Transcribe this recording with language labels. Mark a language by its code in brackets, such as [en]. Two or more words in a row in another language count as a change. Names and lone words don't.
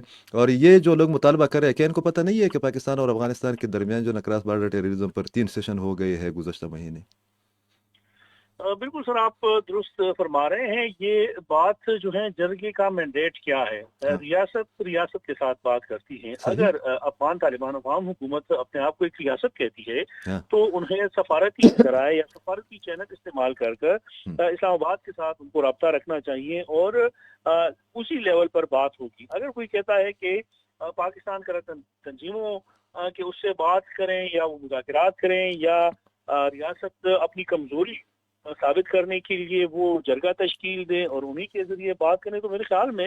[ur] اور یہ جو لوگ مطالبہ کر رہے ہیں، کیا ان کو پتہ نہیں ہے کہ پاکستان اور افغانستان کے درمیان جو [en] cross border terrorism [ur] پر 3 سیشن ہو گئے ہیں گزشتہ مہینے؟ بالکل سر، آپ درست فرما رہے ہیں۔ یہ بات جو ہے جرگے کا مینڈیٹ کیا ہے، ریاست کے ساتھ بات کرتی ہے۔ صحیح، اگر افغان طالبان افغان حکومت اپنے آپ کو ایک ریاست کہتی ہے ہاں، تو انہیں سفارتی ذرائع یا سفارتی چینل استعمال کر اسلام آباد کے ساتھ ان کو رابطہ رکھنا چاہیے اور اسی لیول پر بات ہوگی۔ اگر کوئی کہتا ہے کہ پاکستان کا تنظیموں کہ اس سے بات کریں یا وہ مذاکرات کریں یا ریاست اپنی کمزوری ثابت کرنے کے لیے وہ جرگہ تشکیل دیں اور انہی کے ذریعے بات کریں، تو میرے خیال میں